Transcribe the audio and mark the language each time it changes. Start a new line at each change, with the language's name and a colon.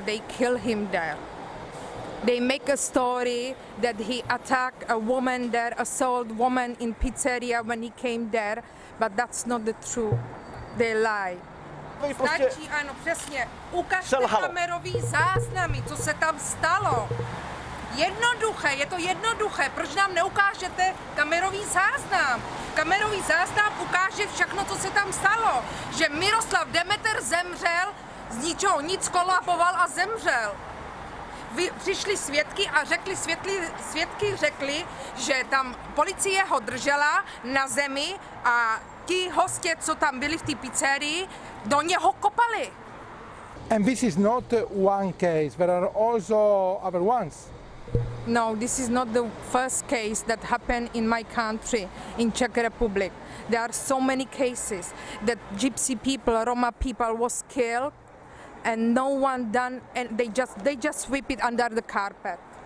English: They kill him there. They make a story that he attacked a woman there, assault woman in pizzeria when he came there, but that's not the truth. They lie.
Czech: Stačí, ano, přesně. Ukažte kamerový záznamy, co se tam stalo. Jednoduché, je to jednoduché. Proč nám neukážete kamerový záznam? Kamerový záznam ukáže všechno, co se tam stalo. Že Miroslav Demeter zemřel, z ničeho nic kolaboval a zemřel. Přišli svědky a svědky řekli, že tam policie ho držela na zemi a ti hostě, co tam byli v té pizzerii, do něho kopali.
English: And this is not one case, there are also other ones. No, this is not the first case that happened in my country, in Czech Republic. There are so many cases that gypsy people, Roma people was killed, and no one done, and they just sweep it under the carpet.